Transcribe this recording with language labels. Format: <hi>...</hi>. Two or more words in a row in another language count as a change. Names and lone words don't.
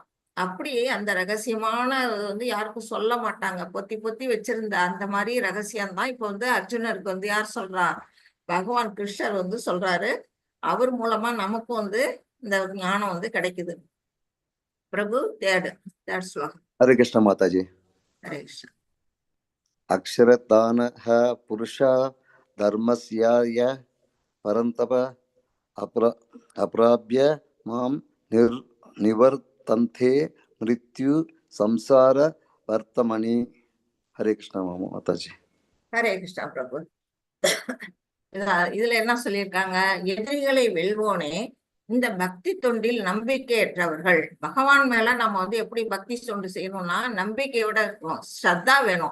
<ta>அப்படி அந்த ரகசியமான வந்து யாருக்கும் சொல்ல மாட்டாங்க. பொத்தி பொத்தி வச்சிருந்த அந்த மாதிரி ரகசியம்தான் இப்ப வந்து அர்ஜுனருக்கு வந்து யார் சொல்றா? பகவான் கிருஷ்ணர் வந்து சொல்றாரு. அவர் மூலமா நமக்கும் வந்து இந்த ஞானம் வந்து கிடைக்குது. பிரபு தேர்ட் ஸ்லோகம்.</ta> <hi>हरे कृष्ण माता जी.</hi> <ta>ஹரே கிருஷ்ணா.</ta> <sa>अक्षरदानः पुरुषा धर्मस्याय परन्तप अप्राप्य मां निवर्तन्ते मृत्यु संसार वर्तमनि.</sa> <hi>हरे कृष्ण माता जी.</hi> <ta>ஹரே கிருஷ்ணா பிரபு. இதுல என்ன சொல்லியிருக்காங்க? எதிரிகளை வெல்வோனே, இந்த பக்தி தொண்டில் நம்பிக்கையற்றவர்கள். பகவான் மேல நம்ம வந்து எப்படி பக்தி தொண்டு செய்யணும்னா நம்பிக்கையோட இருக்கணும், ஸ்ரத்தா வேணும்.</ta>